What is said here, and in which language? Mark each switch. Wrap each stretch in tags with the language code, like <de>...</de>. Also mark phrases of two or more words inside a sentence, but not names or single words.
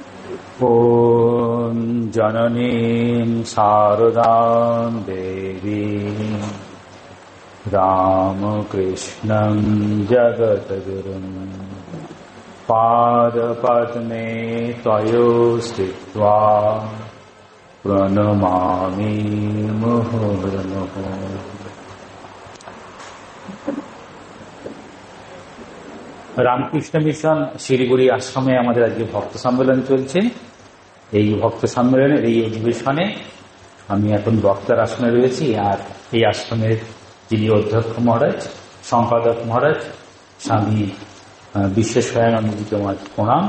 <sa>ॐ जननीं शारदां देवीं रामकृष्णं जगद्गुरुं पादपद्मे तयो स्थित्वा प्रणमामि मुहुर्मुहुः।</sa> <bn>রামকৃষ্ণ মিশন শিলিগুড়ি আশ্রমে আমাদের আজকে ভক্ত সম্মেলন চলছে। এই ভক্ত সম্মেলনের এই অধিবেশনে আমি এখন বক্তার আসনে রয়েছি। আর এই আশ্রমের যিনি অধ্যক্ষ মহারাজ, সম্পাদক মহারাজ, স্বামী বিশ্বেশ্বরানন্দজিকে আমার প্রণাম।</bn>